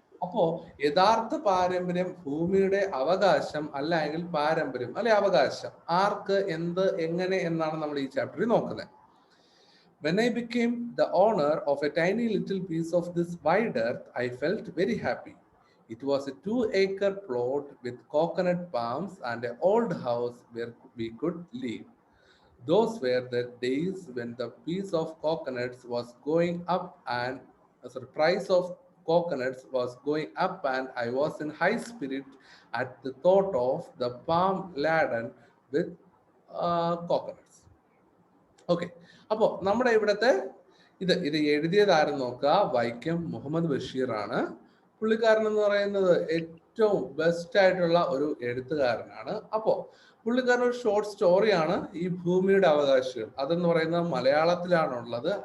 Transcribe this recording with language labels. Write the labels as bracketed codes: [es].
[ml] അപ്പോ യഥാർത്ഥ പാരമ്പര്യം, ഭൂമിയുടെ അവകാശം അല്ലെങ്കിൽ പാരമ്പര്യം അല്ലെ അവകാശം, ആർക്ക്, എന്ത്, എങ്ങനെ എന്നാണ് നമ്മൾ ഈ ചാപ്റ്ററിൽ നോക്കുന്നത്. [en] When I became the owner of a tiny little piece of this wide earth, I felt very happy. It was a 2-acre plot with coconut palms and an old house where we could live. Those were the days when the piece of coconuts was going up and the price of coconuts was going up, and I was in high spirit at the thought of the palm laden with coconuts. [ml] Okay, അപ്പോൾ നമ്മുടെ ഇവിടുത്തെ ഇത് എഴുതിയതാരെന്ന് നോക്കുക, വൈക്കം മുഹമ്മദ് ബഷീർ ആണ്. പുള്ളിക്കാരൻ എന്ന് പറയുന്നത് ഏറ്റവും ബെസ്റ്റ് ആയിട്ടുള്ള ഒരു എഴുത്തുകാരനാണ്. അപ്പോൾ പുള്ളിക്കാരൻ ഒരു ഷോർട്ട് സ്റ്റോറിയാണ് ഈ ഭൂമിയുടെ അവകാശികൾ, അതെന്ന് പറയുന്നത് മലയാളത്തിലാണുള്ളത്.